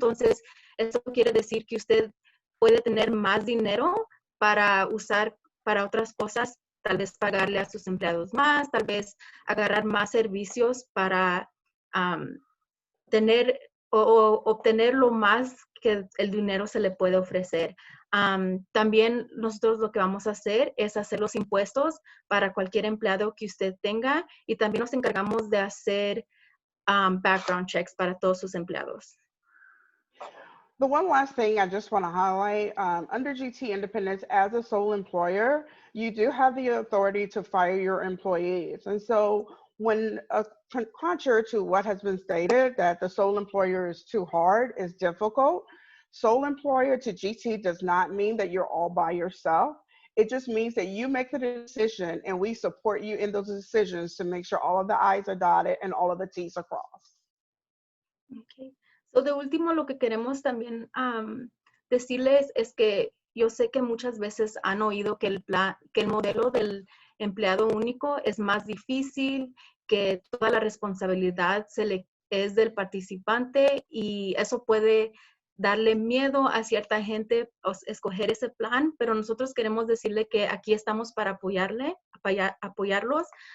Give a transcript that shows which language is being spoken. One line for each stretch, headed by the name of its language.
Spanish: Entonces, eso quiere decir que usted puede tener más dinero para usar para otras cosas, tal vez pagarle a sus empleados más, tal vez agarrar más servicios para tener o obtener lo más que el dinero se le puede ofrecer. También nosotros lo que vamos a hacer es hacer los impuestos para cualquier empleado que usted tenga y también nos encargamos de hacer background checks para todos sus empleados.
English: The one last thing I just want to highlight, under GT Independence, as a sole employer, you do have the authority to fire your employees. And so when contrary to what has been stated, that the sole employer is too hard, is difficult, sole employer to GT does not mean that you're all by yourself. It just means that you make the decision and we support you in those decisions to make sure all of the I's are dotted and all of the T's are crossed. Okay.
Spanish: So, de último, lo que queremos también decirles es que yo sé que muchas veces han oído que el modelo del empleado único es más difícil, que toda la responsabilidad es del participante y eso puede darle miedo a cierta gente escoger ese plan, pero nosotros queremos decirle que aquí estamos para apoyarlos.